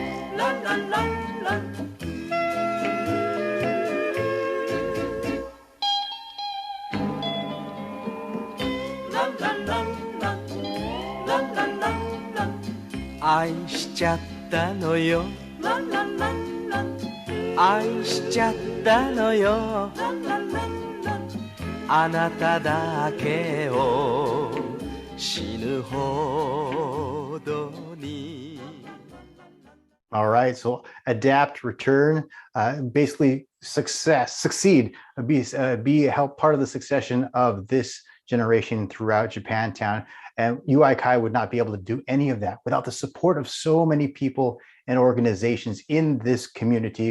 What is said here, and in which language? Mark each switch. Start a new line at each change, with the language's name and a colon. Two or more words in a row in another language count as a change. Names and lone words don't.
Japanese: La la la la. La la la la. La la la la. 愛しちゃったのよ。 La la la la. 愛しちゃったのよ。 La la la la. あなただけを死ぬほどに。
English: All right, so adapt, return, basically succeed, help part of the succession of this generation throughout Japantown. And UI Kai would not be able to do any of that without the support of so many people and organizations in this community.